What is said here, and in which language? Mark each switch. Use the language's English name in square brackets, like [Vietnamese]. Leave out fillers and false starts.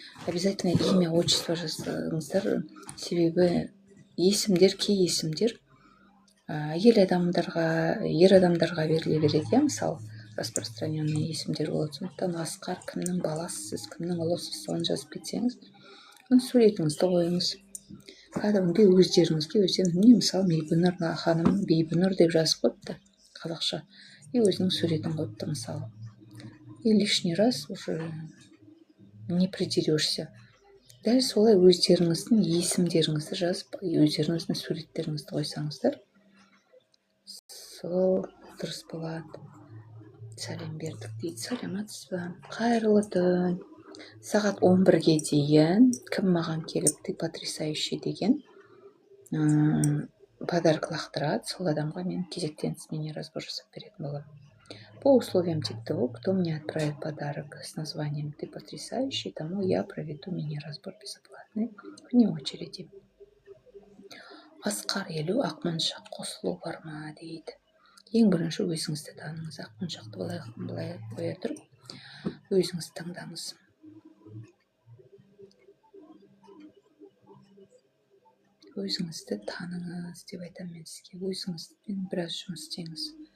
[Russian] Обязательно имя, отчество [Kazakh] жазыңыздар. Себебі есімдер, кей есімдер ер адамдарға беріле береді, мысалы распространенный есімдер болады. Сондықтан Асқар кімнің баласысыз, кімнің ұлысыз, соны жазып кетсеңіз, суретіңізді қойыңыз. Кәдімгі өздеріңізге мысалы Бибінұр ханым Бибінұр деп жазып қойыпты қазақша, и өзінің суретін қойыпты мысалы. [Russian] И лишний раз уже не придерешься. [Kazakh] Дәл солай өздеріңіздің есімдеріңізді жазып, өздеріңіздің суреттеріңізді қойсаңыздар, сол дұрыс болады. Сәлем бердік дейді. Сәлематсыз ба? Қайырлы түн. Сағат 11-ге дейін кім маған келіп ты потрясающий деген подарок лақтырады, сол адамға мен кезектен тыс мини разбор жасап беретін боламын. [Russian] По условиям ТикТок, кто мне отправит подарок с названием «Ты потрясающий», тому я проведу мини-разбор бесплатный вне очереди. [Kazakh] Асқар елу Ақмоншақ қосылу бар ма дейді. Ең бірінші өзіңізді таныңыз. Ақмоншақты былай қоя тұрып, өзіңіз таңдаңыз. Өзіңізді таныңыз деп айтамын мен сізге. Өзіңізбен біраз жұмыс істеңіз.